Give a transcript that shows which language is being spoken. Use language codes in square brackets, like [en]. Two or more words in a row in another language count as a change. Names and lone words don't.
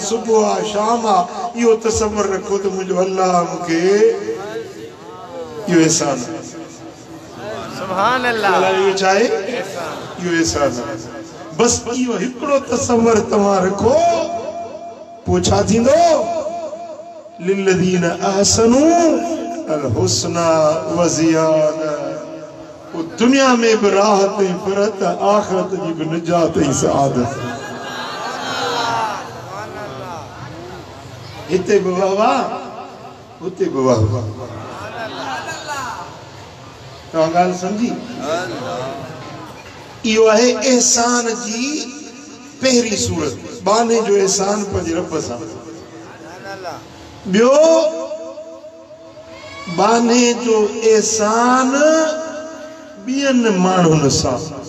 [sd] सुबुह आहे शाम आहे इहो तसव्वुर रखो त मुंहिंजो अल्लाह मूंखे इहो एहसान आहे [ar] سبحان الله [sd] इहो छा आहे इहो एहसान आहे बसि इहो हिकिड़ो तसव्वुर तव्हां रखो पोइ छा थींदो [ar] للذين أحسنوا الحسنى وزيادة [sd] वो दुनिया में भी राहत ऐं फरत आखिरत जी भी निजात ऐं सआदत हिते भी वाह हुते भी वाह तव्हां ॻाल्हि सम्झी इहो आहे एहसान जी पहिरीं सूरत बाने जो एहसान पंहिंजे रब सां ॿियो बाने जो एहसान बियन माण्हुनि सां